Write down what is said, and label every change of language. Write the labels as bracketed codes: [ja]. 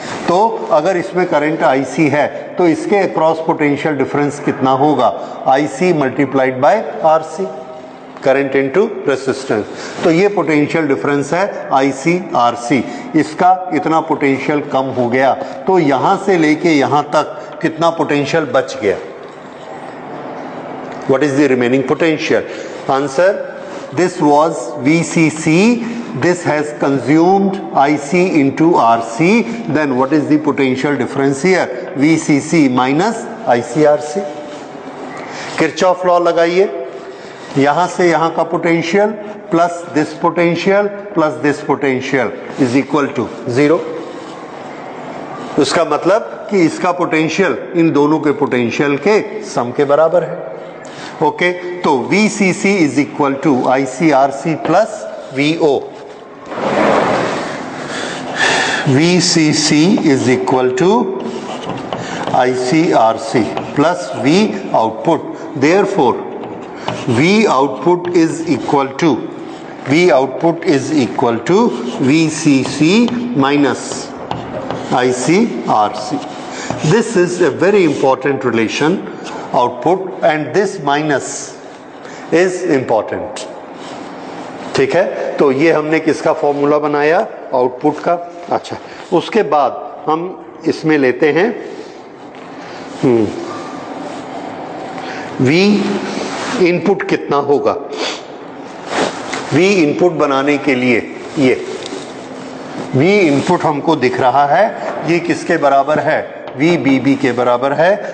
[hi] तो अगर इसमें करंट IC है तो इसके अक्रॉस पोटेंशियल डिफरेंस कितना होगा? [en] IC multiplied by RC, current into resistance. [hi] तो ये पोटेंशियल डिफरेंस है IC RC। इसका इतना पोटेंशियल कम हो गया तो यहां से लेके यहां तक कितना पोटेंशियल बच गया? [en] What is the remaining potential? Answer, this was VCC, this has consumed IC into RC, then what is the potential difference here? VCC minus ICRC। [hi] Kirchhoff law लगाइए, यहां से यहां का potential [en] Plus this potential is equal to 0। [hi] उसका मतलब कि इसका potential in दोनों के पोटेंशियल के सम के बराबर है। [en] Okay, तो VCC is equal to ICRC plus VO। VCC is equal to ICRC plus V output. Therefore V output is equal to VCC minus IC/RC. This is a very important relation, output, and this minus is important. [hi] ठीक है, तो ये हमने किसका formula बनाया, output का. अच्छा, उसके बाद हम इसमें लेते हैं V इनपुट कितना होगा. V इनपुट बनाने के लिए ये V इनपुट हमको दिख रहा है, ये किसके बराबर है, VBB के बराबर है.